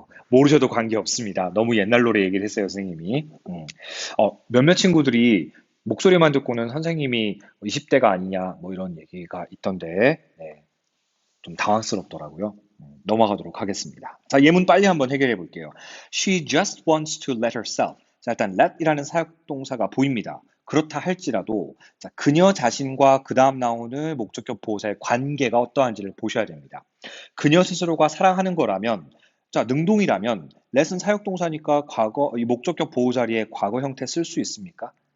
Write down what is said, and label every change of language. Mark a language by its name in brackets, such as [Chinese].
[Korean] 모르셔도 관계없습니다. 너무 옛날 노래 얘기를 했어요, 선생님이. 몇몇 친구들이 목소리만 듣고는 선생님이 20대가 아니냐, 뭐 이런 얘기가 있던데, 네, 좀 당황스럽더라고요. 넘어가도록 하겠습니다. 자, 예문 빨리 한번 해결해 볼게요. [English] She just wants to let herself. [Korean] 자, 일단 let이라는 사역동사가 보입니다. 그렇다 할지라도 자, 그녀 자신과 그 다음 나오는 목적격 보호사의 관계가 어떠한지를 보셔야 됩니다. 그녀 스스로가 사랑하는 거라면, 자, 능동이라면 let은 사역동사니까 이 목적격 보호 자리에 과거 형태 쓸 수 있습니까?